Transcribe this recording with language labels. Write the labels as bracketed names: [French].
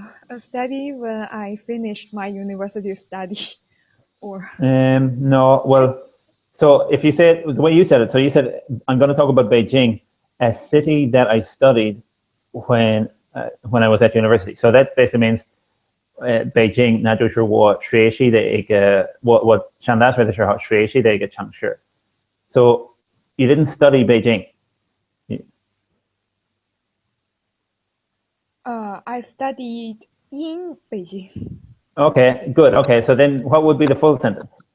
[English] A study when I finished my university study, or no. Well, so if you say it the way you said it, so you said I'm going to talk about Beijing, a city that I studied when I was at university. So that basically means Beijing [Chinese] 那就是我学习的一个我上大学的时候学习的一个城市。 [English] So you didn't study Beijing. I studied in Beijing. Okay, good. Okay, so then what would be the full sentence?